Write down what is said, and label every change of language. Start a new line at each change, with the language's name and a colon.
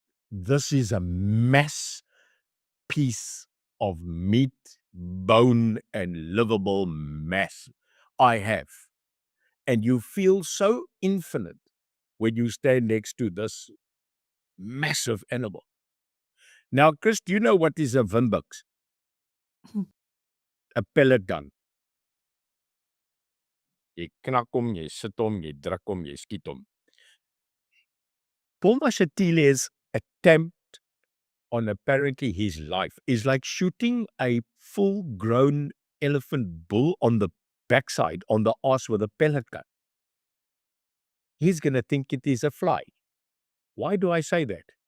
English: This is a mass piece of meat, bone, and livable mass. I have. And you feel so infinite when you stand next to this massive animal. Now, Chris, do you know what is a windbuks? A pellet gun.
Afrikaans: Jy knak hom, jy sit hom, jy druk hom, jy skiet hom.
English: Paul Mashatile's attempt on apparently his life is like shooting a full-grown elephant bull on the backside, on the arse with a pellet gun. He's going to think it is a fly. Why do I say that?